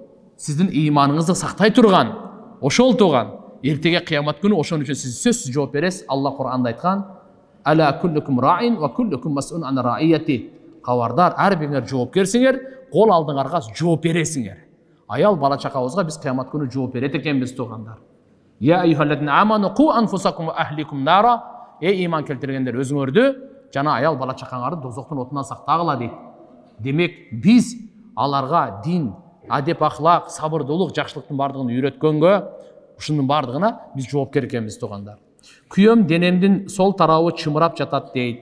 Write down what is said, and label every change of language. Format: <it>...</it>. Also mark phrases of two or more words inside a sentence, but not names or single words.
<ky>Сиздин ыйманыңызды сактай турган ошол туган. Эртеге кыямат күнү ошон үчүн сиз сөзсүз жооп бересиз. Алла Кур'анда айткан:</ky> <ar>"ألا كلكم راع وكلكم مسؤول عن رعيته."</ar> <ky>Кабардар, ар бириңер жоопкерсиңер, кол алдыңарга жооп бересиңер. Аял бала чакабызга биз кыямат күнү жооп берет экенбиз тугандар.</ky> <ar>يا أيها الذين آمنوا قوا أنفسكم وأهليكم نارا.</ar> <ky>Иман келтиргендер, өзүңөрдү жана аял бала чакаңарды дозоктун отунан сактагыла дейт. Демек биз аларга дин, адеп, ахлак, сабырдуулук, жакшылыктын бардыгын үйрөткөнгө, ушунун бардыгына биз жоопкер экенбиз тугандар. Күйөм денемдин сол тарабы чымырап жатат дейт.</ky>